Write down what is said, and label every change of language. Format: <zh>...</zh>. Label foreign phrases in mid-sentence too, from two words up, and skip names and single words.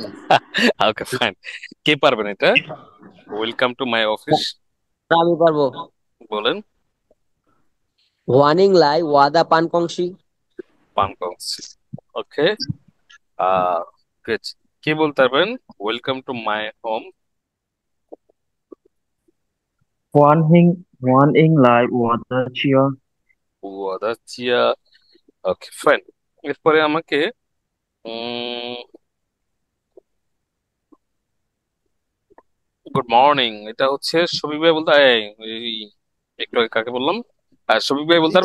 <en>okay fine,</en> <bn>কে পারবেন এটা?</bn> <en>welcome to my office</en> <bn>আমি পারবো। বলেন।</bn> <zh>欢迎来我的办公室. 办公室.</zh> <en>okay, ah good.</en> <bn>কে বলতে পারবেন</bn> <en>welcome to my home.</en> <zh>欢迎来我的家。我的家.</zh> <en>okay fine.</en> <bn>এরপরে আমাকে</bn> <en>good morning,</en> <bn>এটা হচ্ছে শফিক ভাই বলতে একটু আগে কাকে বললাম। শফিক ভাই বলতে</bn>